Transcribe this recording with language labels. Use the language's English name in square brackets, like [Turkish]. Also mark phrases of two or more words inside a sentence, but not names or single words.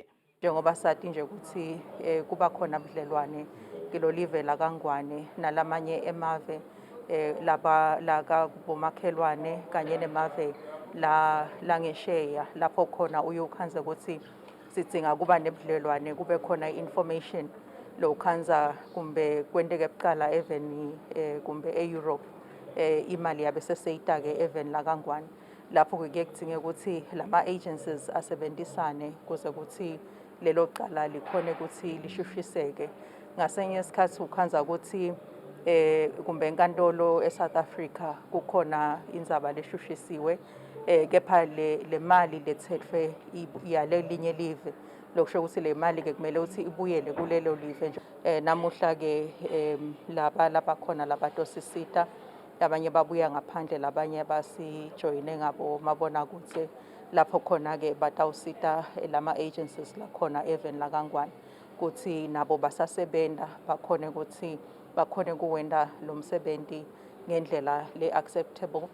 [Swati] Njengoba sathi nje ukuthi kuba khona budlelwane kilo live laKangwane nalamanye emave laka bomakhelwane kanye nemave la ngesheya lapho khona uyokhanza ukuthi sidzinga kuba nebudlelwane kube khona information lokhanza kumbe kwenteke bucala even kumbe e-Europe imali yabe seseyita-ke even laKangwane lapho kuke kudzinge ukuthi lama agencies asebenzisane kuze ukuthi lelo cala likhone ukuthi lishushiseke. Ngasenye isikhathi ukhanza ukuthi kumbe enkantolo eSouth Africa kukhona indzaba leshushisiwe kepha le mali lethetfwe yale linye live lokusho ukuthi le mali-ke kumele ukuthi ibuyele kulelo live nje. Namuhla-ke laba khona labatosisita abanye babuya ngaphandle labanye basijoyine ngabo mabonakude lapho khona-ke batawusita lama agencies lakhona even laKangwane ukuthi nabo basasebenta bakhone ukuthi bakhone kuwenta lo msebenti ngendlela le-acceptable.